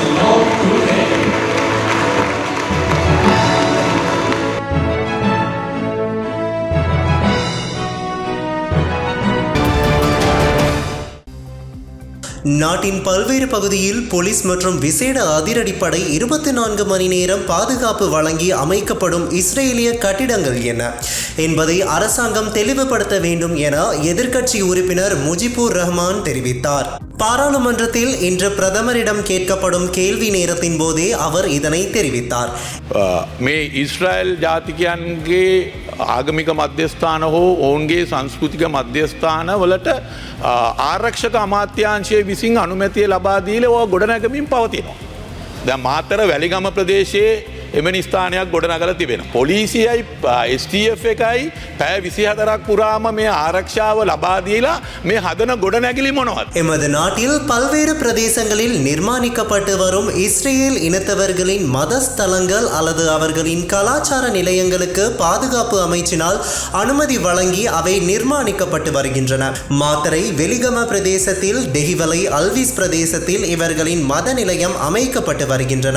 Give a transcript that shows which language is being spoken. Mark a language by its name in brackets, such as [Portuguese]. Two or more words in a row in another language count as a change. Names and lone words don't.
[Tamil] நாட்டின் பல்வேறு பகுதியில் போலீஸ் மற்றும் விசேட அதிரடிப்படை 24 மணி நேரம் பாதுகாப்பு வழங்கி அமைக்கப்படும் இஸ்ரேலிய கட்டிடங்கள் என்ன என்பதை அரசாங்கம் தெளிவுபடுத்த வேண்டும் என எதிர்க்கட்சி உறுப்பினர் முஜிபுர் ரஹ்மான் தெரிவித்தார். பாராளுமன்றத்தில் இன்று பிரதமரிடம் கேட்கப்படும் கேள்வி நேரத்தின் போதே அவர் இதனை தெரிவித்தார். [Sinhala] මේ ඉස්රායල් ජාතිකයන්ගේ ආගමික මධ්‍යස්ථාන හෝ ඔවුන්ගේ සංස්කෘතික මධ්‍යස්ථාන වලට ආරක්ෂක අමාත්‍යාංශය විසින් අනුමැතිය ලබා දීලා ඕවා ගොඩනැගමින් පවතිනවා. දැන් මාතර වැලිගම ප්‍රදේශයේ එවැනි ස්ථානයක් ගොඩනගලා තිබෙනවා. පොලිසියයි STF එකයි පැය 24ක් පුරාම මේ ආරක්ෂාව ලබා දීලා මේ හදන ගොඩනැගිලි මොනවද? [Tamil] எமது நாட்டில் பல்வேறு பிரதேசங்களில் நிர்மாணிக்கப்பட்டு வரும் இஸ்ரேல் இனத்தவர்களின் மத ஸ்தலங்கள் அல்லது அவர்களின் கலாச்சார நிலையங்களுக்கு பாதுகாப்பு அமைச்சினால் அனுமதி வழங்கி அவை நிர்மாணிக்கப்பட்டு வருகின்றன. மாத்தரை வெலிகம பிரதேசத்தில், தெஹிவலை அல்விஸ் பிரதேசத்தில் இவர்களின் மத நிலையம் அமைக்கப்பட்டு வருகின்றன.